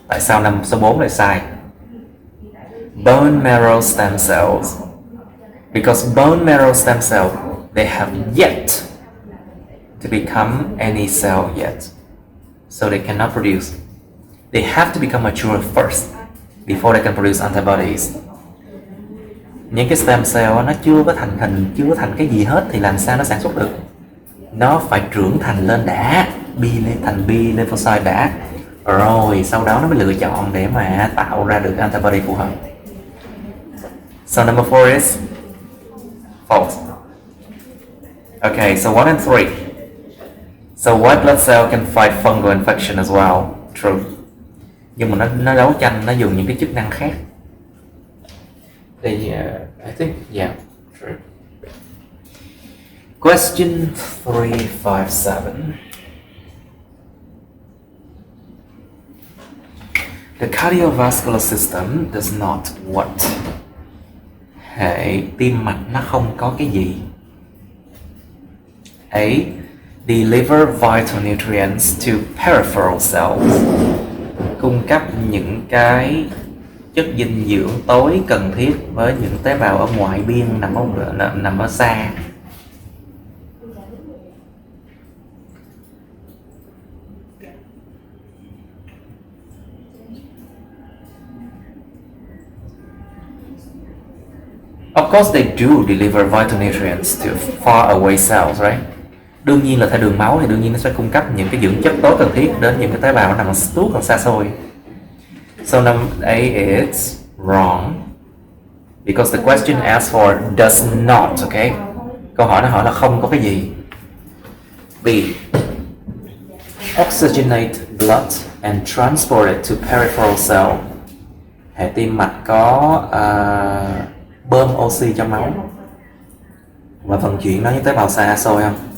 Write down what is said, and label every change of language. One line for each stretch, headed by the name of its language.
Vietnamese: Tại sao số 4 lại sai?
English: Bone marrow stem cells. Because bone marrow stem cells, they have yet to become any cell yet. So they cannot produce. They have to become mature first before they can produce antibodies.
Vietnamese: Những cái stem cell nó chưa có thành hình, chưa có thành cái gì hết thì làm sao nó sản xuất được? Nó phải trưởng thành lên đã, thành B lymphocyte đã, rồi sau đó nó mới lựa chọn để mà tạo ra được antibody phù hợp.
English: So number 4 is false. Okay, so 1 and 3. So white blood cell can fight fungal infection as well. True.
Vietnamese: Nhưng mà nó đấu tranh, nó dùng những cái chức năng khác.
English: I think, yeah, true. Question 357. The cardiovascular system does not what?
Vietnamese: Hệ tim mạch nó không có cái gì?
English: A. Deliver vital nutrients to peripheral cells.
Vietnamese: Cung cấp những cái chất dinh dưỡng tối cần thiết với những tế bào ở ngoại biên nằm ở xa.
English: Of course they do deliver vital nutrients to far away cells, right?
Vietnamese: Đương nhiên là theo đường máu thì đương nhiên nó sẽ cung cấp những cái dưỡng chất tối cần thiết đến những cái tế bào nằm tuốt còn xa xôi.
English: So number A is wrong because the question asks for does not, okay?
Vietnamese: Câu hỏi nó hỏi là không có cái gì.
English: B. Oxygenate blood and transport it to peripheral cell.
Vietnamese: Hệ tim mạch có bơm oxy cho máu và vận chuyển nó những tế bào xa xôi không?